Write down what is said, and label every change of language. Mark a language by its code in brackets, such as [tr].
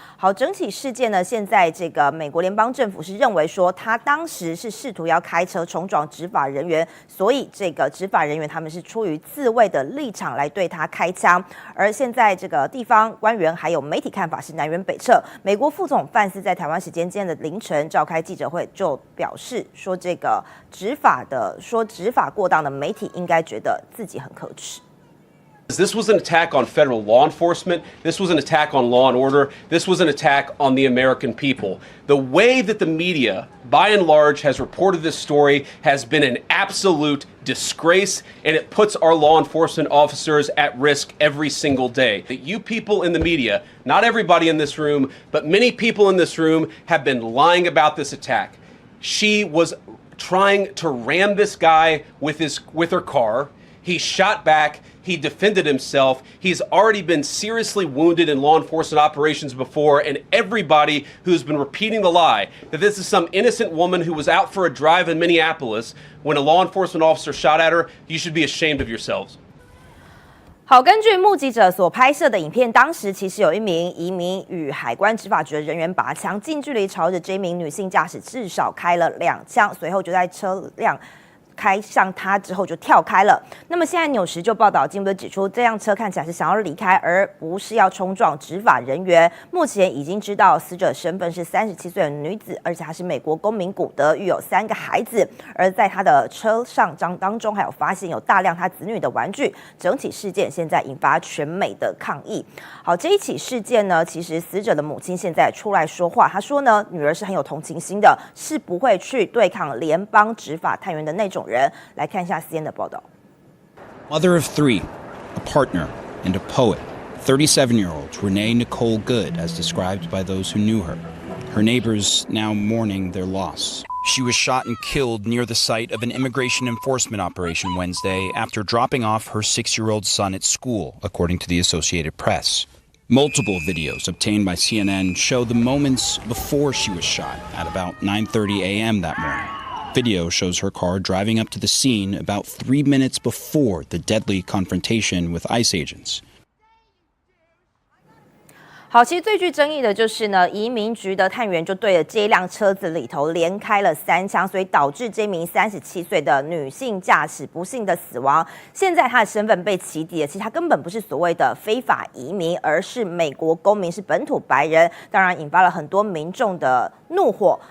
[zh] 好，整体事件呢，现在这个美国联邦政府是认为说他当时是试图要开车冲撞执法人员，所以这个执法人员他们是出于自卫的立场来对他开枪。而现在这个地方官员还有媒体看法是南辕北辙。美国副总统范斯在台湾时间今天的凌晨召开记者会，就表示说这个执法过当的媒体应该觉得自己很可耻。 [en] This was an attack on federal law enforcement. This was an attack on law and order. This was an attack on the American people. The way that the media, by and large, has reported this story has been an absolute disgrace, and it puts our law enforcement officers at risk every single day. That you people in the media, not everybody in this room, but many people in this room have been lying about this attack. She was trying to ram this guy with her car. He shot back. He defended himself. He's already been seriously wounded in law enforcement operations before, and everybody who's been repeating the lie that this is some innocent woman who was out for a drive in Minneapolis when a law enforcement officer shot at her, you should be ashamed of yourselves. [zh] 好，根据目击者所拍摄的影片，当时其实有一名移民与海关执法局的人员拔枪，近距离朝着这名女性驾驶至少开了2枪，随后就在车辆开向他之后就跳开了。那么现在纽时就报道，进一步指出，这辆车看起来是想要离开，而不是要冲撞执法人员。目前已经知道死者身份是37岁的女子，而且她是美国公民，古德育有3个孩子。而在她的车上当中，还有发现有大量她子女的玩具。整体事件现在引发全美的抗议。好，这一起事件呢，其实死者的母亲现在出来说话，她说呢，女儿是很有同情心的，是不会去对抗联邦执法探员的那种人。来看一下 CNN 的报道。 [en] Mother of 3, a partner, and a poet, 37-year-old Renee Nicole Good, as described by those who knew her. Her neighbors now mourning their loss. She was shot and killed near the site of an immigration enforcement operation Wednesday after dropping off her 6-year-old son at school, according to the Associated Press. Multiple videos obtained by CNN show the moments before she was shot at about 9:30 a.m. that morning. Video shows her car driving up to the scene about 3 minutes before the deadly confrontation with ICE agents. [zh] 好，其实最具争议的就是呢，移民局的探员就对着这一辆车子里头连开了3枪，所以导致这名37岁的女性驾驶不幸的死亡。现在她的身份被起底了，其实她根本不是所谓的非法移民，而是美国公民，是本土白人，当然引发了很多民众的怒火。